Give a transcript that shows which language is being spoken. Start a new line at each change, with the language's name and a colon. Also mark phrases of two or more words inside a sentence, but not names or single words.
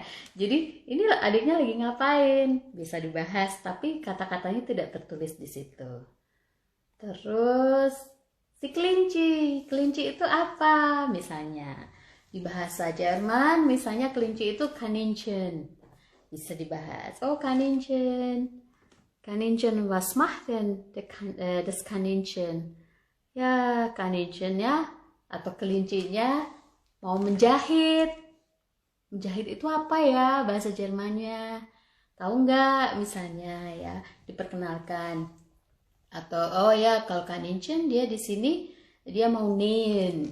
Indonesian: Jadi ini adiknya lagi ngapain? Bisa dibahas, tapi kata-katanya tidak tertulis di situ. Terus si kelinci. Kelinci itu apa? Misalnya di bahasa Jerman, misalnya kelinci itu Kaninchen. Bisa dibahas. Oh, Kaninchen.
German: Kaninchen, was macht denn das Kaninchen?
Indonesian: Ya, Kaninchen ya, atau kelincinya mau menjahit. Menjahit itu apa ya bahasa Jermannya? Tahu nggak misalnya ya, diperkenalkan. Atau oh ya, kalau Kaninchen dia di sini dia mau nähen.